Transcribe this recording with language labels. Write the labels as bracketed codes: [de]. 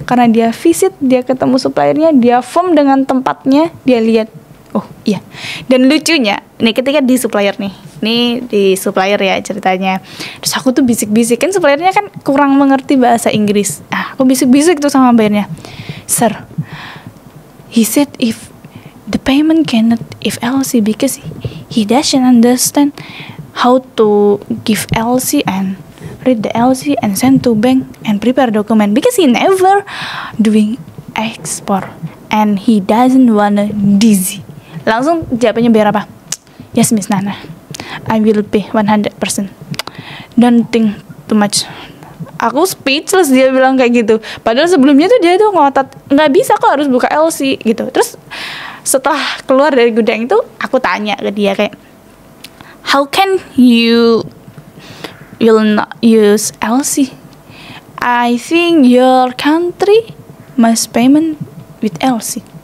[id] Karena dia visit, dia ketemu suppliernya, dia form dengan tempatnya, dia lihat. Oh iya. Dan lucunya, nih ketika di supplier nih di supplier ya ceritanya. Terus aku tuh bisik-bisik, kan suppliernya kan kurang mengerti bahasa Inggris. Aku bisik-bisik tuh sama bayarnya. [en] Sir, he said if the payment cannot if LC because he doesn't understand how to give LC and read the LC and send to bank and prepare document because he never doing export and he doesn't wanna dizzy. [id] Langsung jawabannya biar apa? [en] Yes Miss Nana, I will pay 100%. Don't think too much. [id] Aku speechless, dia bilang kayak gitu. Padahal sebelumnya tuh dia tuh ngotot, nggak bisa kok, harus buka LC gitu. Terus setelah keluar dari gudang itu, aku tanya ke dia kayak, [en] how can you will not use LC? I think your country must payment with LC.